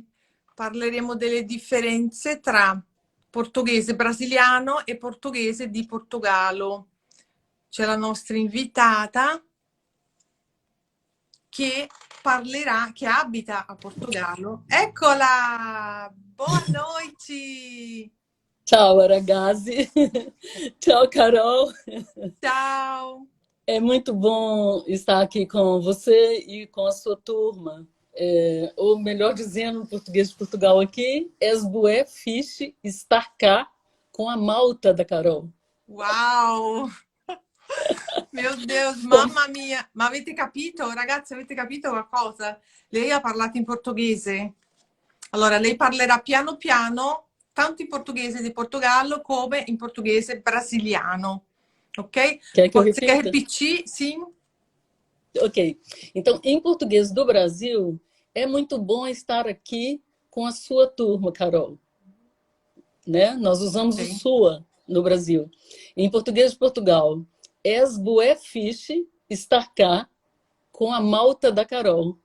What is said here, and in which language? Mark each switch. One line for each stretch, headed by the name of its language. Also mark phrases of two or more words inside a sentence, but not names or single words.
Italian: Parleremo delle differenze tra portoghese brasiliano e portoghese di Portogallo. C'è la nostra invitata che parlerà, che abita a Portogallo. Eccola!
Portuguese: Boa noite!
Italian: Ciao ragazzi, ciao Carol. Ciao!
Portuguese: É muito bom estar aqui com você e com a sua turma. Ou melhor dizendo, no português de Portugal aqui, es bué fixe estar cá com a malta da Carol.
Italian: Wow! Mio Deus,
Portuguese: Como-
Italian: mamma mia! Ma avete capito, ragazzi, avete capito qualcosa? Lei ha parlato in portoghese. Allora, lei parlerà piano piano, tanto in portoghese di Portogallo come in portoghese brasiliano. Ok?
Portuguese: Quer que eu Você quer repita? repetir? Sim? Ok. Então, em português do Brasil, é muito bom estar aqui com a sua turma, Carol. Né? Nós usamos o Ok. sua no Brasil. Em português de Portugal, es bué fixe estar cá com a malta da Carol.